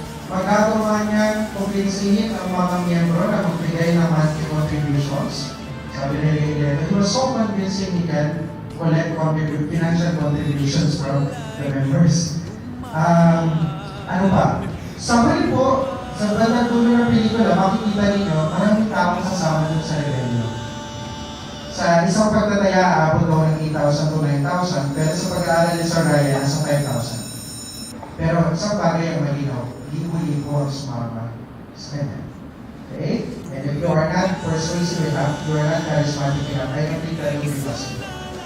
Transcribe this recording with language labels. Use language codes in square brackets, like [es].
[tl] Magagawa niya kumbinsihin ang mga miyembro na magbigay ng monthly contributions. Sabi ni Reynaldo, [en] he was so convincing he can collect financial contributions from the members. [tl] Ano pa? Sa mali po, sa bandang dulo ng pelikula, makikita ninyo, maraming taong sasama dun sa rebellion. Sa isang pagtataya, aabot daw ng 8,000 to 9,000, pero sa pag-aaral ni Sir Ryan, nasa 5,000. Pero isang bagay ang malinaw, libo-libo ang sumama sa kanya. Okay? [en] And if you are not persuasive enough, you are not charismatic enough, I don't think that will be possible.